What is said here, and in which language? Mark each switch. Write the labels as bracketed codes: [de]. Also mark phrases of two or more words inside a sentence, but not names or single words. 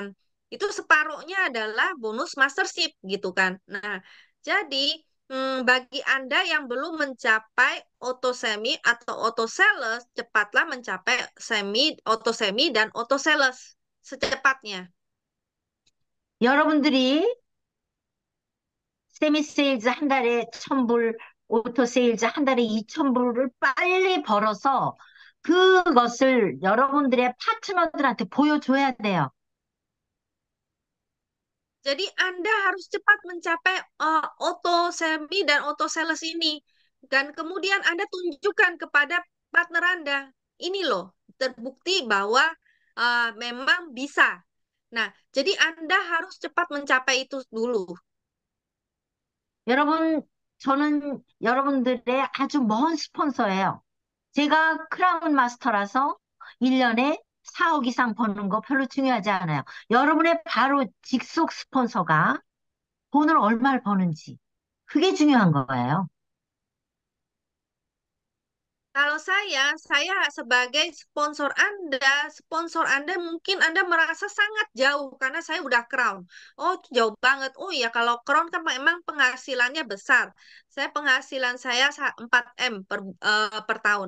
[id] Itu separohnya adalah bonus mastership gitu kan. Nah, jadi bagi Anda yang belum mencapai auto semi atau auto sales, cepatlah mencapai auto semi dan auto sales secepatnya. [ko] 여러분들이 세미세일즈 한 달에 1,000불, 오토세일즈 한 달에 2,000불을 빨리 벌어서 그것을 여러분들의 파트너들한테 보여줘야 돼요. [id] Jadi Anda harus cepat mencapai auto semi dan auto sales ini. Dan kemudian Anda tunjukkan kepada partner Anda. Ini loh, terbukti bahwa memang bisa. Nah, jadi Anda harus cepat mencapai itu dulu. [ko] 여러분, 저는 여러분들의 아주 먼 스폰서예요. 제가 크라운 마스터라서 1년에 4억 이상 버는 거 별로 중요하지 않아요. 여러분의 바로 직속 스폰서가 돈을 얼마를 버는지. 그게 중요한 거예요. [id] Kalau saya sebagai sponsor Anda mungkin Anda merasa sangat jauh karena saya udah Crown. Oh, itu jauh banget. Oh iya, kalau Crown kan memang penghasilannya besar. Penghasilan saya 4M per tahun.